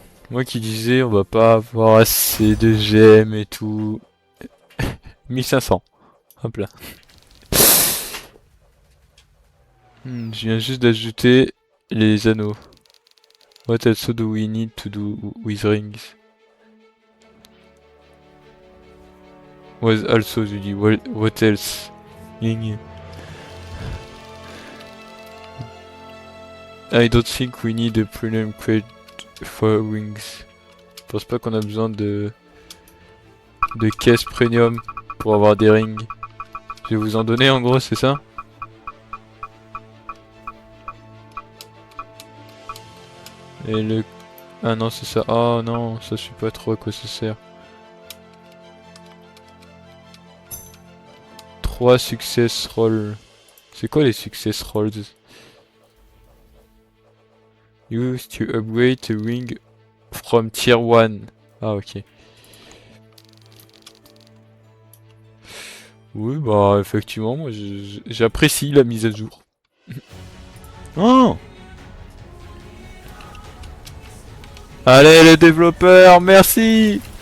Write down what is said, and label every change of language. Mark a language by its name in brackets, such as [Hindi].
[French] Moi qui disais on va pas avoir assez de gemmes et tout. 1500. Hop là. Je viens juste d'ajouter les anneaux. [English] What else do we need to do with rings? What also [French] tu dis [English] what else? I don't think we need a premium crate for rings. [French] Je pense pas qu'on a besoin de caisse premium pour avoir des rings. Je vais vous en donner en gros, c'est ça? Et le... Ah non, c'est ça. Oh non, ça je sais pas trop à quoi ça sert. [English] 3 success rolls. [French] C'est quoi les success rolls? [English] Used to upgrade a ring from tier 1. [French] Ah ok. Oui bah effectivement moi j'apprécie la mise à jour. Oh! Allez les développeurs, merci!